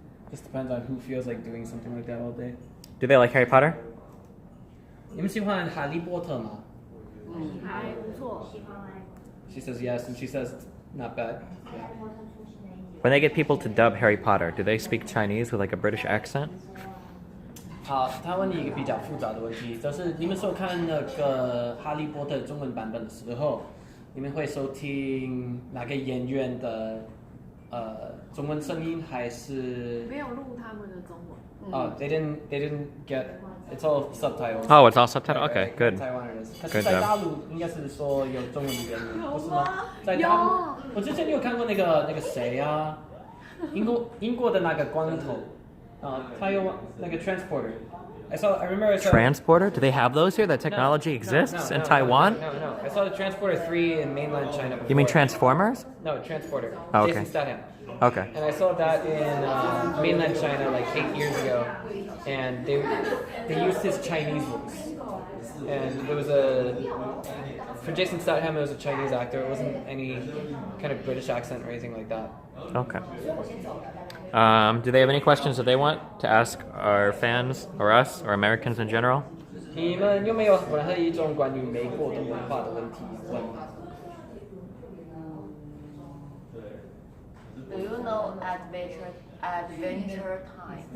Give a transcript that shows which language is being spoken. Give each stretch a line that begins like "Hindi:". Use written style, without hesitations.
English: Just depends on who feels like doing something like that all day. Do they like Harry Potter?
Chinese: 你们喜欢哈利波特吗？还不错。
English: She says yes, and she says not bad. Yeah. When they get people to dub Harry Potter, do they speak Chinese with like a British accent?
Chinese: 好，他问你一个比较复杂的问题，就是你们所看那个《哈利波特》中文版本的时候，你们会收听哪个演员的中文声音，还是？没有录他们的中文。
English: They didn't get. It's all subtitles. Oh, it's all subtitled. Okay, good. Taiwan it is.
Chinese: 可
English: Good
Chinese: 是在
English: job.
Chinese: 大陆应该是说有中文的原因，不是吗？在大陆，我之前有看过那个谁啊，英国的那个光头，他有那个 transporter.
English: I remember I saw Transporter? Do they have those here? That technology exists in Taiwan? No. I saw the Transporter 3 in mainland China before. You mean Transformers? No, Transporter. Oh, okay. Jason Statham. Okay. And I saw that in mainland China like 8 years ago, and they used his Chinese voice. And it was for Jason Statham, it was a Chinese actor. It wasn't any kind of British accent or anything like that. Okay. Do they have any questions that they want to ask our fans or us or Americans in general?
Chinese: 你们有没有任何一种关于美国的文化的问题问？
English: Do you know Adventure Time?